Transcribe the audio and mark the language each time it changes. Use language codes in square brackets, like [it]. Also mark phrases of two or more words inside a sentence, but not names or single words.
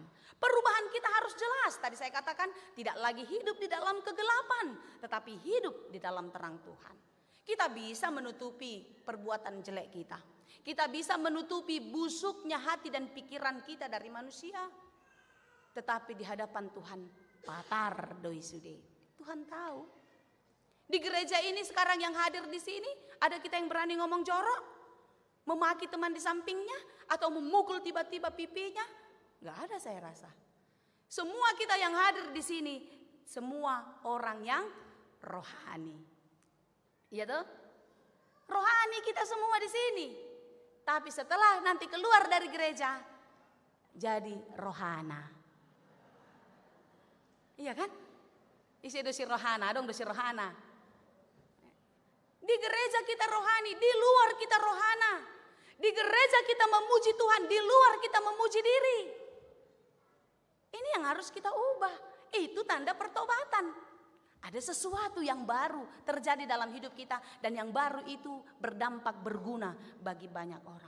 [id] Perubahan kita harus jelas. Tadi saya katakan tidak lagi hidup di dalam kegelapan, tetapi hidup di dalam terang Tuhan. Kita bisa menutupi perbuatan jelek kita. Kita bisa menutupi busuknya hati dan pikiran kita dari manusia. Tetapi di hadapan Tuhan, [bbc] patar doi sude. [id] Tuhan tahu. Di gereja ini sekarang yang hadir di sini, ada kita yang berani ngomong jorok, memaki teman di sampingnya, atau memukul tiba-tiba pipinya. Gak ada saya rasa. Semua kita yang hadir di sini, semua orang yang rohani. Iya tuh, rohani kita semua di sini. Tapi setelah nanti keluar dari gereja, jadi rohana. Iya kan? [bbc] Isi dosi rohana, dong dosi rohana. [id] Di gereja kita rohani, di luar kita rohana. Di gereja kita memuji Tuhan, di luar kita memuji diri. Ini yang harus kita ubah. Itu tanda pertobatan. Ada sesuatu yang baru terjadi dalam hidup kita, dan yang baru itu berdampak berguna bagi banyak orang.